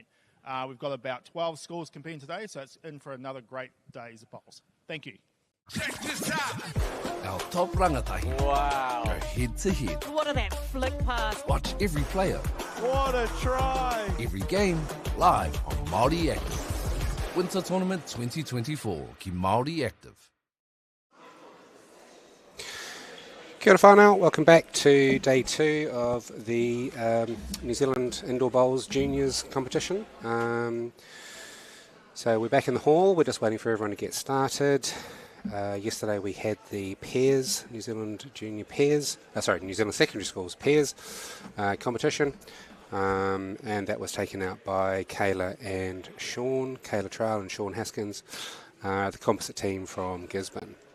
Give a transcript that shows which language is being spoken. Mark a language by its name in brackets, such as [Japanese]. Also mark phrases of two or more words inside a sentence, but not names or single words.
[English] We've got about 12 schools competing today, so it's in for another great day's of bowls. Thank you. Check this out. Our top rangatahi. Wow. Go head to head. What a that flick pass. Watch every player. What a try. Every game live on Māori Active. Winter Tournament 2024 ki Māori Active. [Māori] Kia ora whānau, [English] welcome back to day 2 of the New Zealand Indoor Bowls Juniors competition. So we're back in the hall, we're just waiting for everyone to get started. Yesterday we had the pairs, New Zealand Junior Pairs, New Zealand Secondary Schools Pairs competition, and that was taken out by Kayla and Sean, Kayla Trail and Sean Haskins, the composite team from Gisborne.